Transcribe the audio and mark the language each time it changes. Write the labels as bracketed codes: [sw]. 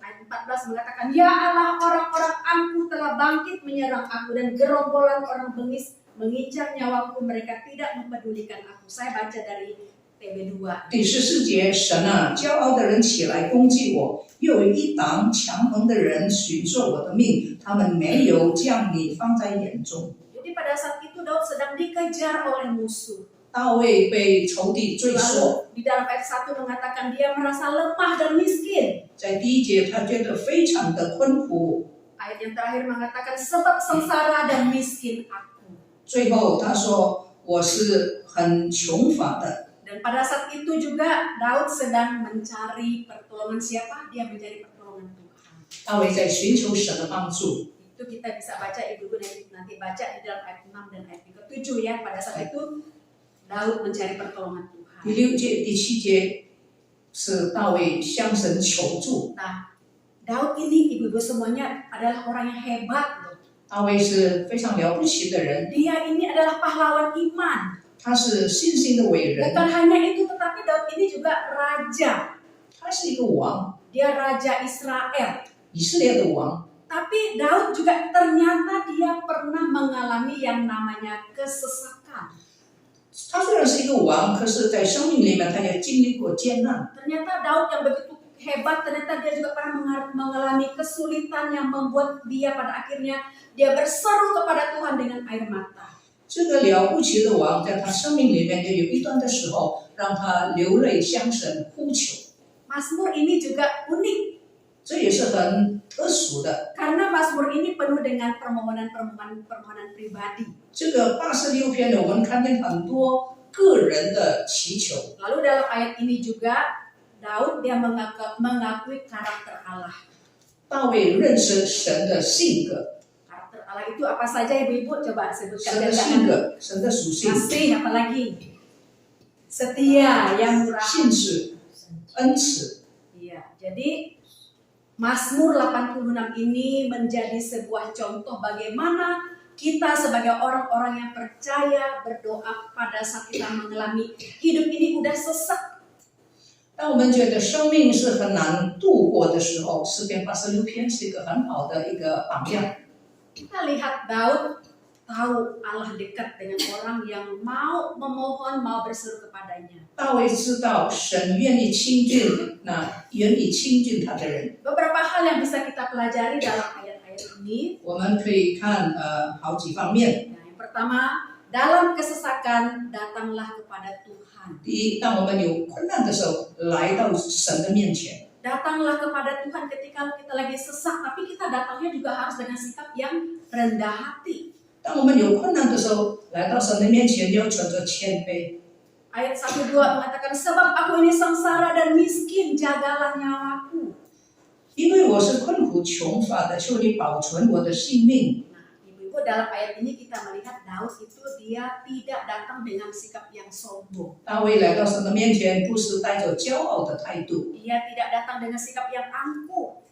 [id] Ayat 14 mengatakan, Ya Allah, orang-orang angkuh telah bangkit menyerang aku dan gerombolan orang bengis mengincar nyawaku, mereka tidak mempedulikan aku. Saya baca dari TB2. [zh] 第14节，神啊，骄傲的人起来攻击我，又有一党强横的人寻索我的命，他们没有将你放在眼中。 [id] Jadi pada saat itu Daud sedang dikejar oleh musuh. [zh] 大卫被仇敌追 [id] Lalu [zh] 索， [id] di dalam ayat 1 mengatakan dia merasa lemah dan miskin. [zh] 在第一节他觉得非常的困苦， [id] Ayat yang terakhir mengatakan sebab sengsara dan miskin aku. [zh] 最后他说我是很穷乏的。 [id] Dan pada saat itu juga Daud sedang mencari pertolongan siapa? Dia mencari pertolongan Tuhan. [zh] 大卫在寻求神的帮助。 [id] Itu kita bisa baca, ibu-ibu nanti baca di dalam ayat 6 dan ayat yang ke-7 ya. Pada saat itu Daud mencari pertolongan Tuhan. [zh] 第6节、第7节是大卫向神求助。 [id] Nah, Daud ini ibu-ibu semuanya adalah orang yang hebat loh. [zh] 大卫是非常了不起的人， [id] Dia ini adalah pahlawan iman. [zh] 他是信心的伟人， [id] Bukan hanya itu, tetapi Daud ini juga raja. [zh] 他是一个王， [id] Dia raja Israel. [zh] 以色列的王。 [id] Tapi Daud juga ternyata dia pernah mengalami yang namanya kesesakan. [zh] 他虽然是一个王，可是在生命里面他也经历过艰难。 [id] Ternyata Daud yang begitu hebat, ternyata dia juga pernah mengalami kesulitan yang membuat dia pada akhirnya dia berseru kepada Tuhan dengan air mata. [zh] 这个了不起的王，在他生命里面也有一段的时候，让他流泪向神呼求， [id] Mazmur ini juga unik [zh] 这也是很特殊的。 [id] karena Mazmur ini penuh dengan permohonan pribadi. [zh] 这个86篇呢，我们看见很多个人的祈求。 [id] Lalu dalam ayat ini juga Daud dia mengakui karakter Allah. [zh] 大卫认识神的性格， [id] Karakter Allah itu apa saja ibu-ibu? Coba [zh] 神 [id] sebutkan [zh] 的 [id] dan [zh] 性格，神的属性， [id] kasih apalagi? Setia, yang murah. [zh] 信实、恩慈。 [id] Iya, jadi Mazmur 86 ini menjadi sebuah contoh bagaimana kita sebagai orang-orang yang percaya berdoa pada saat kita mengalami hidup ini udah sesak. [zh] 当我们觉得生命是很难度过的时候，诗篇86篇是一个很好的一个榜样。 [id] Kita lihat Daud tahu Allah dekat dengan orang yang mau memohon, mau berseru kepadanya. [zh] 大卫知道神愿意亲近愿意亲近他的人。 [id] Beberapa hal yang bisa kita pelajari dalam ayat-ayat ini. [zh] 我们可以看好几方面。 [id] Yang pertama, dalam kesesakan datanglah kepada Tuhan. [zh] 第一，当我们有困难的时候，来到神的面前。 [id] Datanglah kepada Tuhan ketika kita lagi sesak, tapi kita datangnya juga harus dengan sikap yang rendah hati. [zh] 当我们有困难的时候，来到神的面前，要存着谦卑。 [id] Ayat 1-2 mengatakan, sebab aku ini sengsara dan miskin, jagalah nyawaku. [zh] 因为我是困苦穷乏的，求你保存我的性命。 [id] Nah, ibu-ibu dalam ayat ini kita melihat Daud itu dia tidak datang dengan sikap yang sombong. [zh] 大卫来到神的面前，不是带着骄傲的态度， [id] Dia tidak datang dengan sikap yang angkuh,